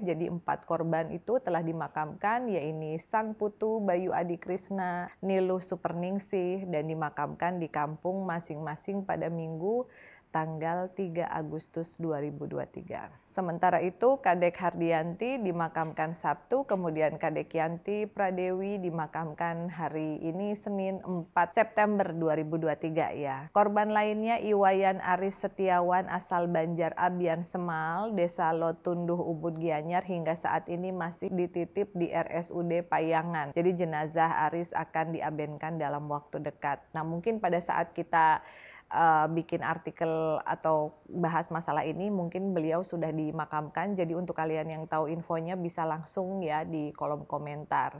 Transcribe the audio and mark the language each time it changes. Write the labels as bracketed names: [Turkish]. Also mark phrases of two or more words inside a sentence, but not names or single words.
[Indonesian] Jadi 4 korban itu telah dimakamkan, yaitu Sang Putu Bayu Adi Krisna, Niluh Superningsih, dan dimakamkan di kampung masing-masing pada Minggu tanggal 3 Agustus 2023. Sementara itu, Kadek Hardianti dimakamkan Sabtu, kemudian Kadek Yanti Pradewi dimakamkan hari ini Senin 4 September 2023 ya. Korban lainnya Iwayan Aris Setiawan asal Banjar Abian Semal, Desa Lotunduh Ubud Gianyar hingga saat ini masih dititip di RSUD Payangan. Jadi jenazah Aris akan diabenkan dalam waktu dekat. Nah, mungkin pada saat kita bikin artikel atau bahas masalah ini mungkin beliau sudah dimakamkan, jadi untuk kalian yang tahu infonya bisa langsung ya di kolom komentar.